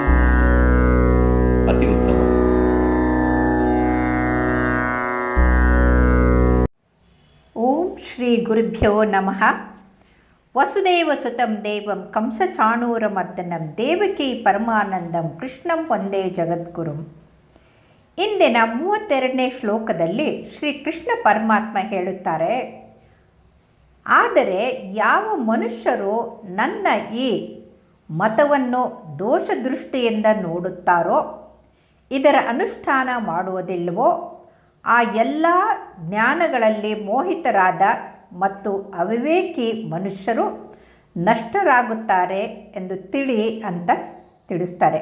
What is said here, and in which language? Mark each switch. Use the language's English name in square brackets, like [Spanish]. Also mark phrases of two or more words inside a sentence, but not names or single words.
[Hindi] अति उत्तम। [Sanskrit] ಓಂ ಶ್ರೀ ಗುರುಭ್ಯೋ ನಮಃ. ವಸುದೇವಸುತಂ ದೇವಂ ಕಂಸಚಾಣೂರಮರ್ದನಂ ದೇವಕಿ ಪರಮಾನಂದಂ ಕೃಷ್ಣಂ ವಂದೇ ಜಗದ್ಗುರುಂ. [Kannada] ಇಂದಿನ 32ನೇ ಶ್ಲೋಕದಲ್ಲಿ ಶ್ರೀ ಕೃಷ್ಣ ಪರಮಾತ್ಮ ಹೇಳುತ್ತಾರೆ, ಆದರೆ ಯಾವ ಮನುಷ್ಯರು ನನ್ನ ಈ ಮತವನ್ನು ದೋಷದೃಷ್ಟಿಯಿಂದ ನೋಡುತ್ತಾರೋ, ಇದರ ಅನುಷ್ಠಾನ ಮಾಡುವುದಿಲ್ಲವೋ, ಆ ಎಲ್ಲ ಜ್ಞಾನಗಳಲ್ಲಿ ಮೋಹಿತರಾದ ಮತ್ತು ಅವಿವೇಕಿ ಮನುಷ್ಯರು ನಷ್ಟರಾಗುತ್ತಾರೆ ಎಂದು ತಿಳಿ ಅಂತ ತಿಳಿಸ್ತಾರೆ.